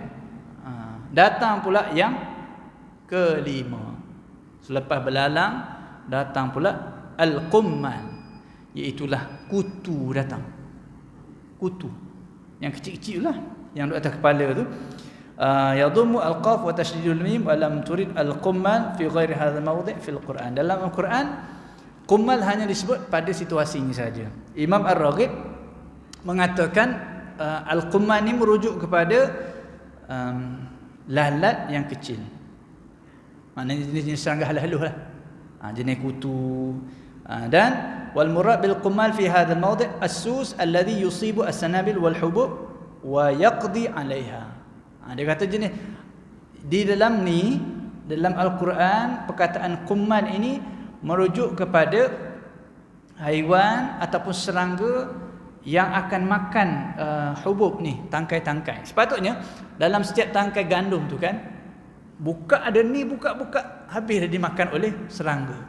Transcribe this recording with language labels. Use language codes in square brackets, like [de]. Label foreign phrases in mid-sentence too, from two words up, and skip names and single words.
[ms] Datang pula yang kelima. Selepas belalang, datang pula al-qummal, iaitulah kutu datang. Kutu yang kecil-kecil lah, yang duduk atas kepala tu. [ar] بضم القاف وتشديد الميم ولم يرد القمل في غير هذا الموضع في القرآن. [ms] Dalam Al-Quran, qummal hanya disebut pada situasi ini saja. Imam Ar-Raghib mengatakan al-qummal ni merujuk kepada lalat yang kecil. Maknanya jenis serangga halus lah. Jenis kutu. [ar] Dan والمراد بالقمل في هذا الموضع السوس الذي يصيب السنابل والحبوب ويقضي عليها. [ms] Dia kata jenis di dalam Al-Quran, perkataan qummal ini merujuk kepada haiwan ataupun serangga yang akan makan hubub ni, tangkai-tangkai. Sepatutnya dalam setiap tangkai gandum tu kan, buka ada ni, buka habis dah dimakan oleh serangga tu.